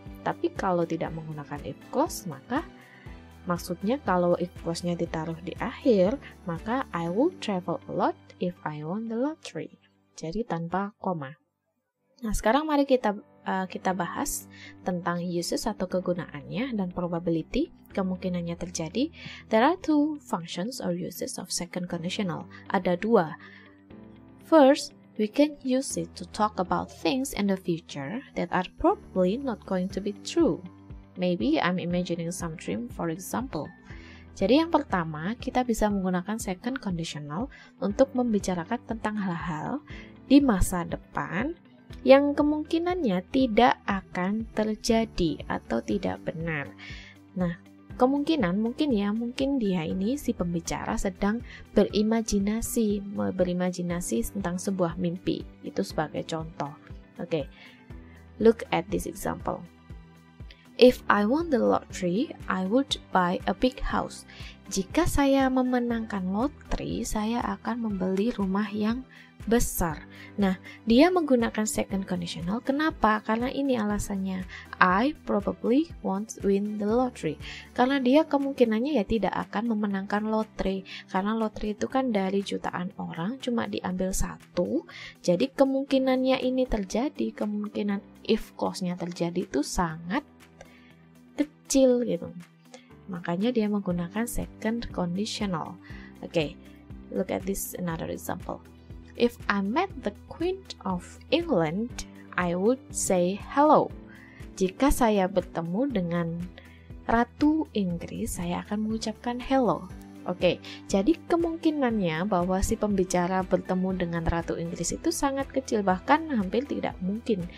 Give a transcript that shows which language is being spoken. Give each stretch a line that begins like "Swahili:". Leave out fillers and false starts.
Indonesian: Tapi kalau tidak menggunakan if clause, maka maksudnya kalau if clause-nya ditaruh di akhir, maka
English: I will travel a lot if I won the lottery.
Indonesian: Jadi tanpa koma. Nah, sekarang mari kita bahas tentang uses atau kegunaannya dan probability kemungkinannya terjadi.
English: There are two functions or uses of second conditional.
Indonesian: Ada dua.
English: First, we can use it to talk about things in the future that are probably not going to be true. Maybe I'm imagining some dream, for example.
Indonesian: Jadi yang pertama, kita bisa menggunakan second conditional untuk membicarakan tentang hal-hal di masa depan yang kemungkinannya tidak akan terjadi atau tidak benar. Nah, kemungkinan mungkin dia ini si pembicara sedang berimajinasi tentang sebuah mimpi. Itu sebagai contoh. Oke.
English: Look at this example. If I won the lottery, I would buy a big house.
Indonesian: Jika saya memenangkan lotre, saya akan membeli rumah yang besar. Nah, dia menggunakan second conditional. Kenapa? Karena ini alasannya.
English: I probably won't win the lottery.
Indonesian: Karena dia kemungkinannya ya tidak akan memenangkan lotre. Karena lotre itu kan dari jutaan orang cuma diambil satu. Jadi kemungkinannya ini terjadi, kemungkinan if clause-nya terjadi itu sangat kecil gitu. Makanya dia menggunakan second conditional.
English: Okay, look at this another example. If I met the Queen of England, I would say hello.
Indonesian: Jika saya bertemu dengan Ratu Inggris, saya akan mengucapkan hello. Oke, jadi kemungkinannya bahwa si pembicara bertemu dengan Ratu Inggris itu sangat kecil, bahkan hampir tidak mungkin.